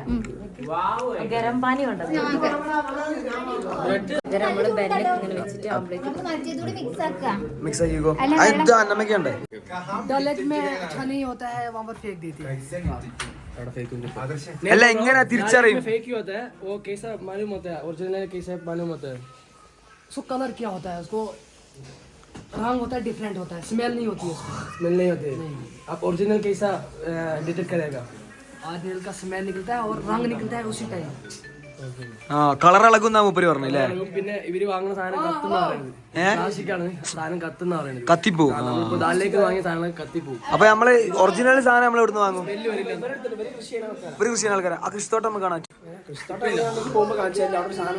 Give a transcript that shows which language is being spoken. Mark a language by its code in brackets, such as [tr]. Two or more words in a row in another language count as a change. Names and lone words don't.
[hi] गरम पानी [ml] ഉണ്ട്. നമ്മള് ബെന്നെ ഇങ്ങനെ വെച്ചിട്ട് ഓംലെറ്റ് മിക്സ് ആക്കിക്കോ. അത് അന്നമ്മയ്ക്കുണ്ടേ. അല്ല എങ്ങനെ തിരിച്ചറിയും? [hi] वो कैसा मालूम होता है, ओरिजिनल कैसा मालूम होता है? उसको कलर क्या होता है, उसको रंग होता है, डिफरेंट होता है, स्मेल नहीं होती है उसको. स्मेल नहीं होती है. आप ओरिजिनल कैसा डिटेक्ट करेगा? ओरिजिनल का स्मेल निकलता है और रंग निकलता है उसी टाइम. [ml] ആ കളർ ഇളകുന്ന മൂപ്പര് പറഞ്ഞല്ലേ. പിന്നെ ഇവര് വാങ്ങുന്ന സാധനം കത്തുന്ന പറയുന്നത് പ്ലാസ്റ്റിക്കാണ്, സാധനം കത്തുന്ന പറയുന്നത്. കത്തിപ്പോവും. നമ്മളിപ്പോ ദാലിലേക്ക് വാങ്ങിയ സാധനം കത്തിപ്പോവും. അപ്പൊ നമ്മള് ഒറിജിനൽ സാധനം നമ്മൾ ഇവിടുന്ന് വാങ്ങും. ഒരു കൃഷി ആൾക്കാരാ. ആ കൃഷിത്തോട്ടം നമുക്ക് കാണാൻ പോകുമ്പോ കാണിച്ചാൽ അവിടെ സാധനം